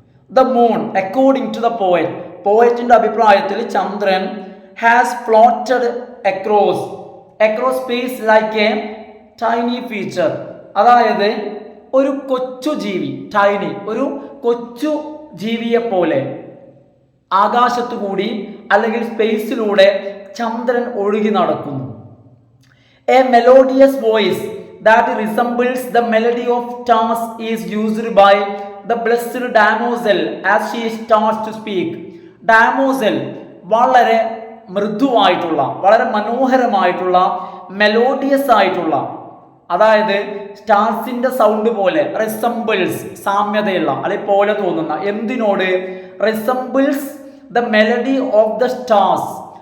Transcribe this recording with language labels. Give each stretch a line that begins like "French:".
English: the moon according to the poet,
Malayalam: പോയറ്റിന്റെ അഭിപ്രായത്തിൽ ചന്ദ്രൻ
English: has floated across space like a tiny feature.
Malayalam: അതായത് ഒരു കൊച്ചു ജീവി, ടൈനി, ഒരു കൊച്ചു ജീവിയെ പോലെ ആകാശത്തു കൂടി അല്ലെങ്കിൽ സ്പേസിലൂടെ ചന്ദ്രൻ ഒഴുകി നടക്കുന്നു.
English: A melodious voice that resembles the melody of stars is used by the blessed damozel as she starts to speak.
Malayalam: ഡാമോസൽ വളരെ മൃദുവായിട്ടുള്ള, വളരെ മനോഹരമായിട്ടുള്ള, മെലോഡിയസ് ആയിട്ടുള്ള, അതായത് സ്റ്റാർസിന്റെ സൗണ്ട് പോലെ, റിസംബിൾസ് സാമ്യതയുള്ള അല്ലെ പോലെ തോന്നുന്ന, എന്തിനോട്?
English: Resembles the melody of the stars.